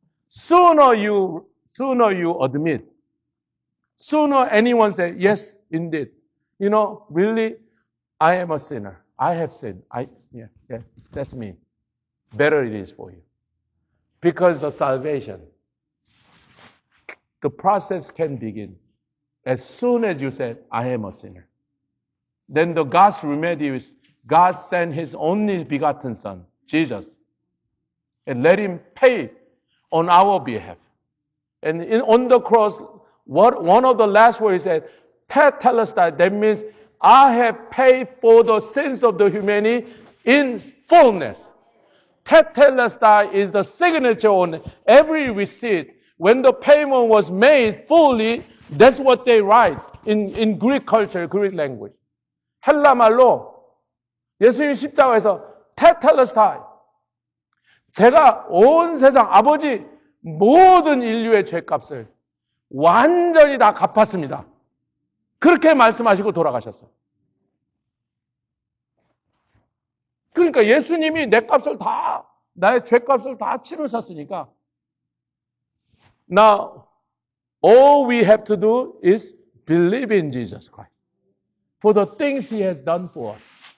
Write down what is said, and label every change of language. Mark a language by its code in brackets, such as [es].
[en] Sooner you admit, sooner anyone say, yes, indeed. You know, really, I am a sinner. I have sinned. Yeah, that's me. Better it is for you. Because the salvation, the process can begin as soon as you said, I am a sinner. Then the God's remedy is God sent His only begotten Son, Jesus, and let Him pay on our behalf. And on the cross, one of the last words He said, Tetelestai, that means I have paid for the sins of the humanity in fullness. Tetelestai is the signature on every receipt. When the payment was made fully, that's what they write in Greek culture, Greek language. [ko] 헬라 말로 예수님 십자가에서 테텔레스타이, 제가 온 세상 아버지 모든 인류의 죄값을 완전히 다 갚았습니다. 그렇게 말씀하시고 돌아가셨어요. 그러니까 예수님이 내 값을 다, 나의 죄값을 다 치르셨으니까 [en] Now, all we have to do is believe in Jesus Christ for the things He has done for us.